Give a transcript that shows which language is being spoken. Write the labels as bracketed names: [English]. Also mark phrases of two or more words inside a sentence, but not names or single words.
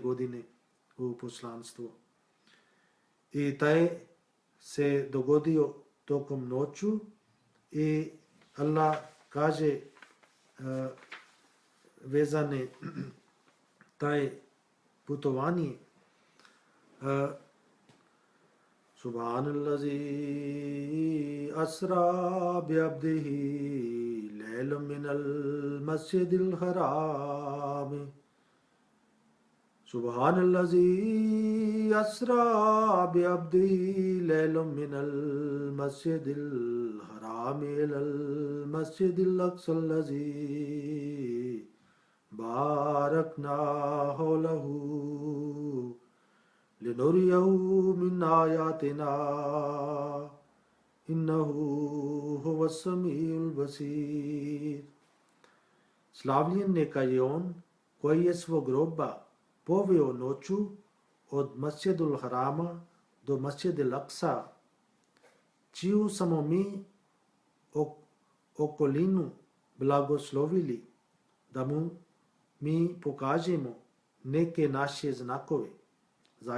[Bosnian] godine u poslanstvu. I taj se dogodio tokom noću i Allah kaže vezane taj putovanje [Arabic] سبحان الذي أسرى بعبده ليلا من المسجد الحرام. سبحان الذي أسرى بعبده ليلا من المسجد الحرام إلى المسجد الأقصى الذي باركنا حوله لنريه من آياتنا إنه هو السميع البصير. [Bosnian] Slavljen neka je on koji je svog groba poveo noću od Masjidul Harama do Masjidil Aqsa, čiju samo mi okolinu blagoslovili da mu mi pokažemo neke naše znakove.